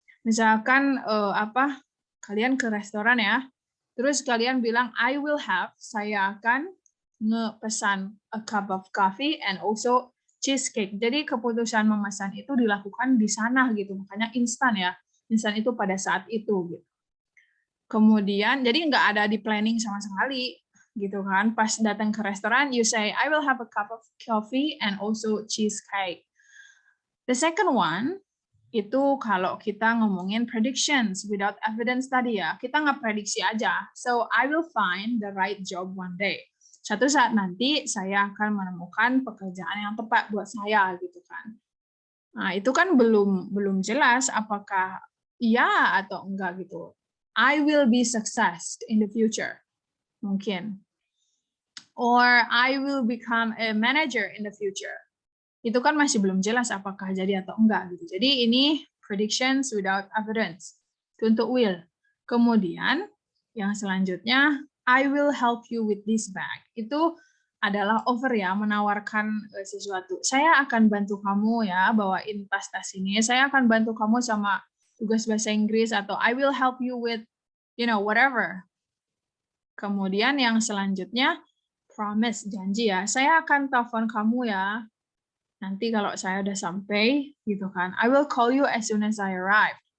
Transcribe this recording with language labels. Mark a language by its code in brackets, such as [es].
[id] Misalkan, kalian ke restoran ya, terus kalian bilang, [en] I will have, [id] saya akan ngepesan [en] a cup of coffee and also cheesecake. [id] Jadi keputusan memesan itu dilakukan di sana gitu, makanya instan ya, instan itu pada saat itu gitu. Kemudian, jadi nggak ada di planning sama sekali, gitu kan. Pas datang ke restoran, [en] you say, I will have a cup of coffee and also cheesecake. The second one, [id] itu kalau kita ngomongin predictions without evidence tadi ya, kita nggak prediksi aja. [en] So, I will find the right job one day. [id] Suatu saat nanti, saya akan menemukan pekerjaan yang tepat buat saya, gitu kan. Nah, itu kan belum jelas apakah iya atau enggak gitu. [en] I will be success in the future, mungkin. Or I will become a manager in the future. [id] Itu kan masih belum jelas apakah jadi atau enggak gitu. Jadi ini predictions without evidence. Itu untuk will. Kemudian yang selanjutnya [en] I will help you with this bag. [id] Itu adalah offer ya, menawarkan sesuatu. Saya akan bantu kamu ya bawain tas-tas ini. Saya akan bantu kamu sama tugas bahasa Inggris, atau [en] I will help you with, whatever. [id] Kemudian yang selanjutnya, promise, janji ya. Saya akan telepon kamu ya. Nanti kalau saya udah sampai, gitu kan. [en] I will call you as soon as I arrive.